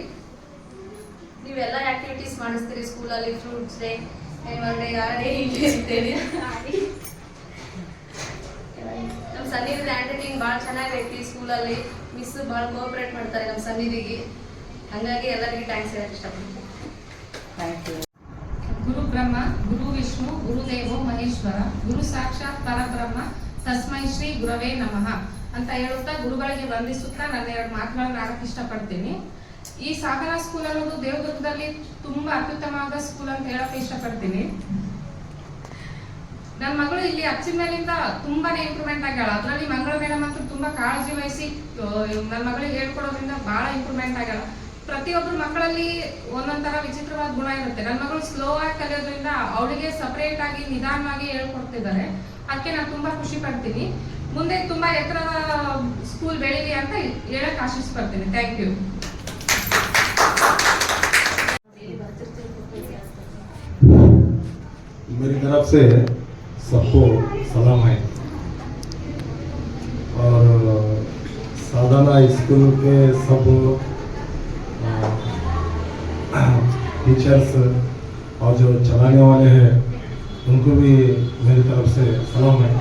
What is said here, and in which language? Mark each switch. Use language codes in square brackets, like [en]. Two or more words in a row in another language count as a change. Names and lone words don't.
[kn] ನೀವೆಲ್ಲ ಆಕ್ಟಿವಿಟೀಸ್ ಮಾಡಿಸ್ತೀರಿ ಸ್ಕೂಲಲ್ಲಿ, [en] fruits day, annual day, [kn] ಆ ಡೇ ಹಿಂಗೆ ಇರ್ತೇವೆ. ನಮ್ಮ ಸನ್ನಿಧಿ [en] hand writing [kn] ಭಾಳ ಚೆನ್ನಾಗೈತಿ ಸ್ಕೂಲಲ್ಲಿ. ಮಿಸ್ ಭಾಳ ಕೋಆಪರೇಟ್ ಮಾಡ್ತಾರೆ ನಮ್ಮ ಸನ್ನಿಧಿಗೆ. ಹಂಗಾಗಿ ಎಲ್ಲರಿಗೂ ಥ್ಯಾಂಕ್ಸ್ ಹೇಳಕ್ಕೆ ಇಷ್ಟಪಡ್ತೀನಿ. [en] Thank you. [sa] ಗುರು ಬ್ರಹ್ಮ, ಗುರು ವಿಷ್ಣು, ಗುರುದೇವೋ ಮಹೇಶ್ವರ, ಗುರು ಸಾಕ್ಷಾತ್ ಪರಬ್ರಹ್ಮ, ತಸ್ಮೈ ಶ್ರೀ ಗುರವೇ ನಮಃ [kn] ಅಂತ ಹೇಳುತ್ತಾ ಗುರುಗಳಿಗೆ ವಂದಿಸುತ್ತಾ ನನ್ನ 2 ಮಾತುಗಳನ್ನು ಆಡಕ್ಕೆ ಇಷ್ಟಪಡ್ತೀನಿ. ಈ ಸಾಧನಾ ಸ್ಕೂಲ್ ಅನ್ನೋದು ದೇವದುರ್ಗದಲ್ಲಿ ತುಂಬಾ ಅತ್ಯುತ್ತಮವಾದ ಸ್ಕೂಲ್ ಅಂತ ಹೇಳಕ್ಕೆ ಇಷ್ಟಪಡ್ತೀನಿ. ನನ್ನ ಮಗಳು ಇಲ್ಲಿ ಹಚ್ಚಿದ ಮೇಲಿಂದ ತುಂಬಾನೇ ಇಂಪ್ರೂವ್ಮೆಂಟ್ ಆಗ್ಯಾಳ. ಅದರಲ್ಲಿ ಮಂಗಳ ಮೇಡಮ್ ಅಂತೂ ತುಂಬಾ ಕಾಳಜಿ ವಹಿಸಿ ನನ್ನ ಮಗಳಿಗೆ ಹೇಳ್ಕೊಡೋದ್ರಿಂದ ಬಹಳ ಇಂಪ್ರೂವ್ಮೆಂಟ್ ಆಗ್ಯಾಳ. ಪ್ರತಿಯೊಬ್ಬರು ಮಕ್ಕಳಲ್ಲಿ ಒಂದೊಂದರ ವಿಚಿತ್ರವಾದ ಗುಣ ಇರುತ್ತೆ. ನನ್ನ ಮಗಳು ಸ್ಲೋ ಆಗಿ ಕಲಿಯೋದ್ರಿಂದ ಅವಳಿಗೆ ಸಪರೇಟ್ ಆಗಿ ನಿಧಾನವಾಗಿ ಹೇಳ್ಕೊಡ್ತಿದ್ದಾರೆ. ಅದಕ್ಕೆ ನಾನು ತುಂಬಾ ಖುಷಿ ಪಡ್ತೀನಿ. ಮುಂದೆ ತುಂಬಾ ಎತ್ತರದ ಸ್ಕೂಲ್ ಬೆಳೀಲಿ ಅಂತ ಹೇಳಕ್ ಆಶಿಸ್ಪಡ್ತೀನಿ. [en] Thank you. [hi] मेरी तरफ से सबको सलाम है और साधना स्कूल के सब टीचर्स और जो चलाने वाले हैं उनको भी मेरी तरफ से सलाम है।